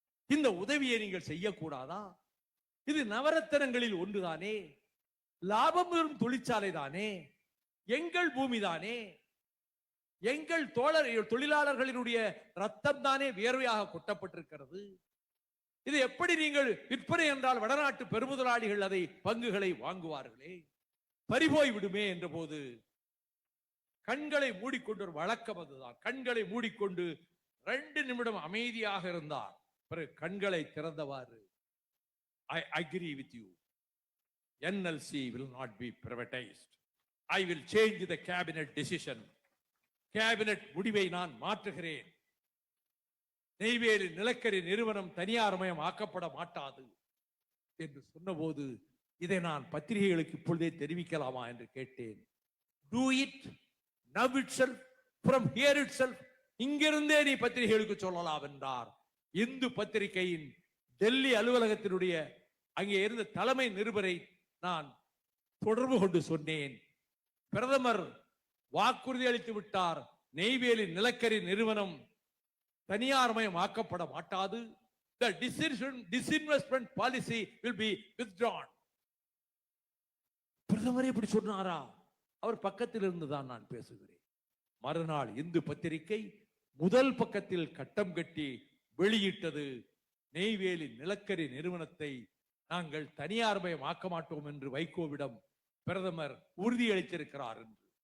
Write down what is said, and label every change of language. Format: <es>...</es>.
<ta>இந்த உதவியை நீங்கள் செய்யக்கூடாதா? இது நவரத்தனங்களில் ஒன்றுதானே, லாபம் பெறும் தொழிற்சாலை தானே, எங்கள் பூமி தானே, எங்கள் தொழிலாளர்களினுடைய ரத்தம் தானே வியர்வையாக கொட்டப்பட்டிருக்கிறது. இது எப்படி நீங்கள் விற்பனை என்றால் வடநாட்டு பெருமுதலாளிகள் அதை பங்குகளை வாங்குவார்களே, பறிபோய் விடுமே என்ற போது கண்களை மூடிக்கொண்டு, ஒரு வழக்கம் அதுதான், கண்களை மூடிக்கொண்டு 2 நிமிடம் அமைதியாக இருந்தார். பிறகு கண்களை திறந்தவாறு,</ta> <en>I agree with you. NLC will not be privatized. I will change the cabinet decision.</en> <ta>Cabinet முடிவை நான் மாற்றுகிறேன். நெய்வேலி நிலக்கரி நிறுவனம் தனியார்மயம் ஆக்கப்பட மாட்டாது என்று சொன்னபோது, இதை நான் பத்திரிகைகளுக்கு இப்பொழுதே தெரிவிக்கலாமா என்று கேட்டேன்.</ta> <en>Do it now itself, from here itself.</en> <ta>இங்கிருந்தே நீ பத்திரிகைகளுக்கு சொல்லலாம் என்றார். இந்து பத்திரிகையின் டெல்லி அலுவலகத்தினுடைய அங்கே இருந்த தலைமை நிருபரை நான் தொடர்பு கொண்டு சொன்னேன், பிரதமர் வாக்குறுதி அளித்து விட்டார், நெய்வேலி நிலக்கரி நிறுவனம் தனியார்மயம் ஆக்கப்பட மாட்டாது.</ta> <en>The disinvestment policy will be withdrawn.</en> <ta>பிரதமரே இப்படி சொன்னாரா? அவர் பக்கத்தில் இருந்துதான் நான் பேசுகிறேன். மறுநாள் இந்து பத்திரிகை முதல் பக்கத்தில் கட்டம் கட்டி வெளியிட்டது, நெய்வேலி நிலக்கரி நிறுவனத்தை நாங்கள் தனியார்மயம் ஆக்க மாட்டோம் என்று வைகோவிடம் பிரதமர் உறுதியளித்திருக்கிறார் என்று.</ta>